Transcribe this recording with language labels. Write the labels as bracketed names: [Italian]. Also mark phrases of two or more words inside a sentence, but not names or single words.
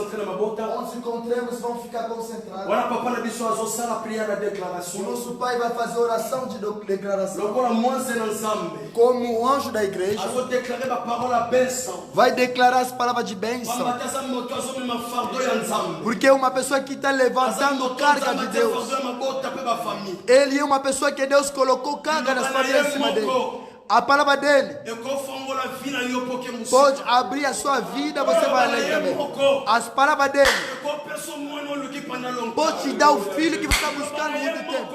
[Portuguese] Onde encontremos, vamos ficar concentrados. [Lingala] Voilà papa na biso azosala [French] prière de [Portuguese] O [Lingala] déclaration. [Portuguese] nosso pai vai fazer oração de declaração. [Lingala] Lokola mwanze na nzambe. [Portuguese] Como o anjo da igreja [Lingala] Azodéclarer ba parole à benção. [Portuguese] vai declarar as palavras de bênção. [Lingala] Pamba taza moto azomema fardeau ya nzambe. [Portuguese] Porque uma pessoa que está levantando carga de Deus, ele é uma pessoa que Deus colocou carga nas famílias em cima dele. A palavra dele pode abrir a sua vida, você vai ler também. As palavras dele pode te dar o filho que você está buscando há muito tempo.